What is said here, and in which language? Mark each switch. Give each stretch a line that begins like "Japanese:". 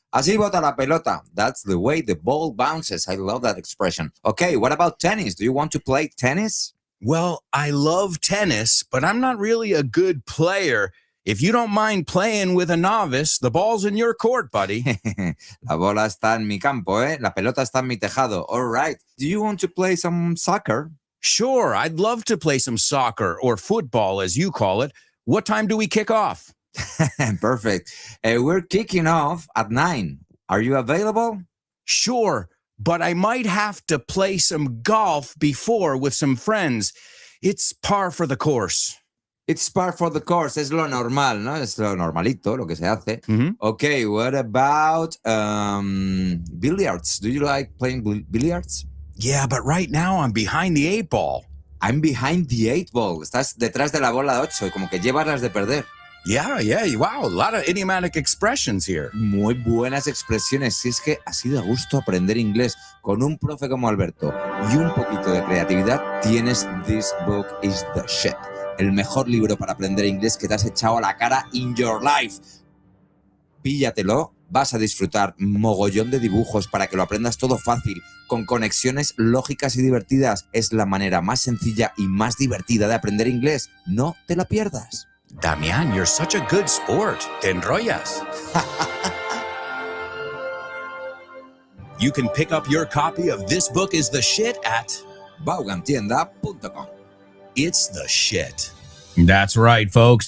Spanish: Así bota la pelota.
English: That's the way the ball bounces. I love that expression. Okay, what about tennis? Do you want to play tennis? Well, I love tennis, but I'm not really a good player. If you don't mind playing with a novice, the ball's in your court, buddy.
Spanish: La bola está en mi campo, ¿eh? La pelota está en mi tejado.
English: All right. Do you want to play some soccer? Sure, I'd love to play some soccer or football, as you call it. What time do we kick off? Perfect. We're kicking off at 9. Are you available? Sure, but I might have to play some golf before with some friends. It's par for the course. It's par for the course.
Spanish: Es lo normal, ¿no? Es lo normalito, lo que se hace. Mm-hmm.
English: Okay, what about billiards? Do you like playing billiards? Yeah, but right now I'm behind the 8 ball. I'm behind the 8 ball.
Spanish: Estás detrás de la bola 8, como que llevas las de perder.
English: Yeah, wow, a lot of idiomatic expressions here.
Spanish: Muy buenas expresiones. Si es que así de gusto aprender inglés con un profe como Alberto y un poquito de creatividad, tienes This Book is the Shit. El mejor libro para aprender inglés que te has echado a la cara
English: in your life.
Spanish: Píllatelo, vas a disfrutar mogollón de dibujos para que lo aprendas todo fácil, con conexiones lógicas y divertidas. Es la manera más sencilla y más divertida de aprender inglés. No te la pierdas.
English: Damian, you're such a good sport.
Spanish: Te enrollas.
English: You can pick up your copy of This Book is the Shit at Vaughantienda.com. It's the Shit. That's right, folks.